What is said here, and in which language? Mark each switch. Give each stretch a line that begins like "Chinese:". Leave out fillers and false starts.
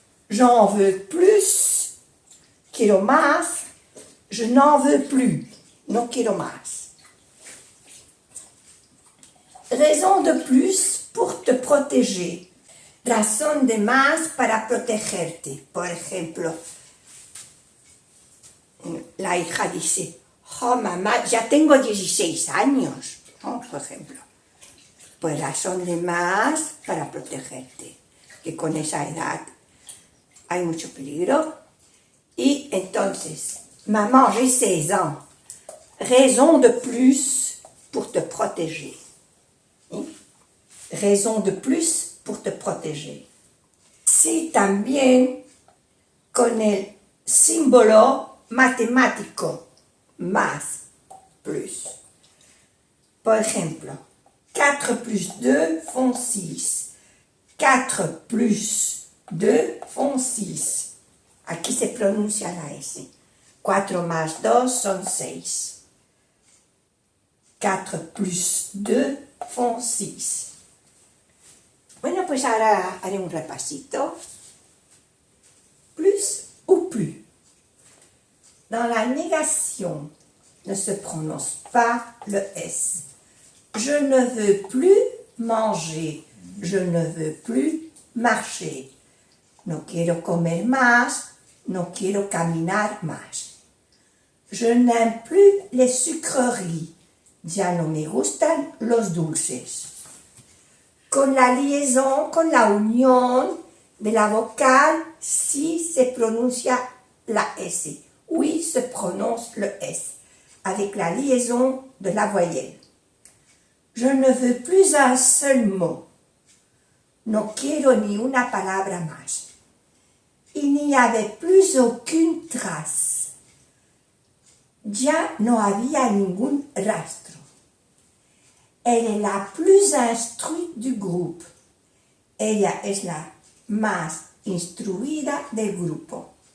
French: J'en veux plus,
Spanish: quiero más,
French: je n'en veux plus,
Spanish: no quiero más.
French: Raison de plus pour te protéger.
Spanish: Razón de más para protegerte. Por ejemplo, la hija dice, oh mamá, ya tengo 16 años, ¿no? Por ejemplo. Pues razón de más para protegerte. Que con esa edad hay mucho peligro. Y entonces,
French: maman, j'ai 16 ans. Raison de plus pour te protéger.
Spanish: ¿Sí?
French: Raison de plus pour te protéger.
Spanish: Sí, también con el símbolo matemático, más, plus. Por ejemplo,
French: 4 plus 2 font 6. 4 plus 2 font 6.
Spanish: Aquí se pronuncia la S. 4 más 2 son 6.
French: 4 plus 2 font 6.
Spanish: Bueno, pues ahora haré un repasito.
French: Plus ou plus. Dans la négation, ne se prononce pas le S. Je ne veux plus manger. Je ne veux plus marcher.
Spanish: No quiero comer más. No quiero caminar más.
French: Je n'aime plus les sucreries.
Spanish: Ya no me gustan los dulces. Con la liaison, con la unión de la vocal, si se pronuncia la S.
French: Oui, se prononce le S. Avec la liaison de la voyelle. Je ne veux plus un seul mot.
Spanish: No quiero ni una palabra más.
French: Il n'y avait plus aucune trace.
Spanish: Ya no había ningún rastro.
French: Elle est la plus instruite du groupe.
Spanish: Ella es la más instruida del grupo.